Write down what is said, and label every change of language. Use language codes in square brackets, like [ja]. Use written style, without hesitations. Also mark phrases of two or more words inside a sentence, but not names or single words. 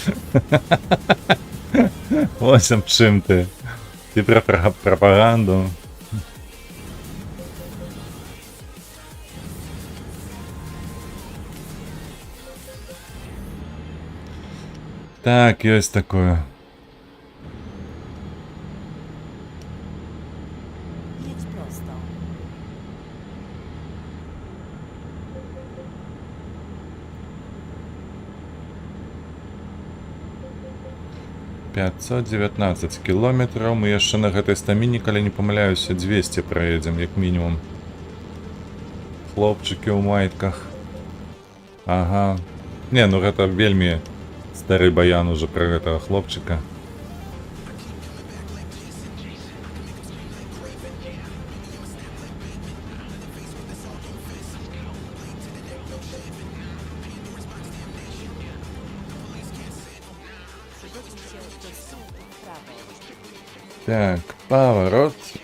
[be] Вось аб чым ты. Ты пра прапаганду. Так, [ru] есть такое. [pl] Jedź prosto. [ru] Пятьсот 19 километров. [be] Мы яшчэ на гэтай стаміне, калі не памыляюся, 200 праедзем, як мінімум. Хлопчыкі ў майтках. Ага. Не, ну гэта вельмі стары баян уже про гэтага хлопчыка. [pl] Przygotujcie się do skrętu w prawo. [ru] Так, поворот.